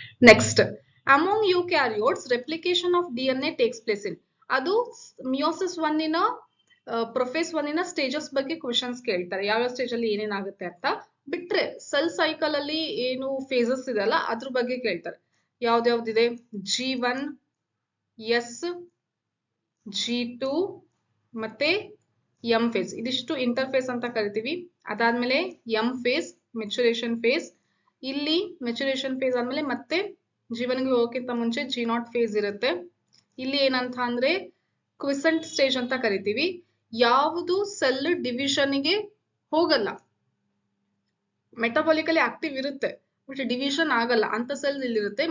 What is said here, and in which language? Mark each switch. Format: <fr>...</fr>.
<en>Next, among eukaryotes replication of DNA takes place in.</en> <kn>ಅದು meiosis 1 ಇನ prophase 1 ಇನ stages ಬಗ್ಗೆ ಕ್ವೆಶನ್ಸ್ ಕೇಳ್ತಾರೆ, ಯಾವ ಸ್ಟೇಜ್ ಅಲ್ಲಿ ಏನೇನಾಗುತ್ತೆ ಅಂತ. ಬಿಟ್ರೆ ಸೆಲ್ ಸೈಕಲ್ ಅಲ್ಲಿ ಏನು ಫೇಸಸ್ ಇದೆ ಅಲ್ಲ ಅದ್ರ ಬಗ್ಗೆ ಕೇಳ್ತಾರೆ. ಯಾವ್ದ್ಯಾವ್ದಿದೆ, G1, S, G2 ಮತ್ತೆ M ಫೇಸ್. ಇದಿಷ್ಟು ಇಂಟರ್ಫೇಸ್ ಅಂತ ಕರಿತೀವಿ. ಅದಾದ್ಮೇಲೆ M ಫೇಸ್, ಮೆಚುರೇಷನ್ ಫೇಸ್. ಇಲ್ಲಿ ಮೆಚುರೇಷನ್ ಫೇಸ್ ಆದ್ಮೇಲೆ ಮತ್ತೆ G1 ಗೆ ಹೋಗೋಕ್ಕಿಂತ ಮುಂಚೆ G0 ಫೇಸ್ ಇರುತ್ತೆ. ಇಲ್ಲಿ ಏನಂತ ಅಂದ್ರೆ ಕ್ವಿಸೆಂಟ್ ಸ್ಟೇಜ್ ಅಂತ ಕರಿತೀವಿ. ಯಾವುದು ಸೆಲ್ ಡಿವಿಷನ್ ಗೆ ಹೋಗಲ್ಲ, ಮೆಟಬಾಲಿಕಲಿ ಆಕ್ಟಿವ್ ಇರುತ್ತೆ ಬಟ್ ಡಿವಿಷನ್ ಆಗಲ್ಲ ಅಂತ ಸೆಲ್ ಇಲ್ಲಿರುತ್ತೆ.</kn>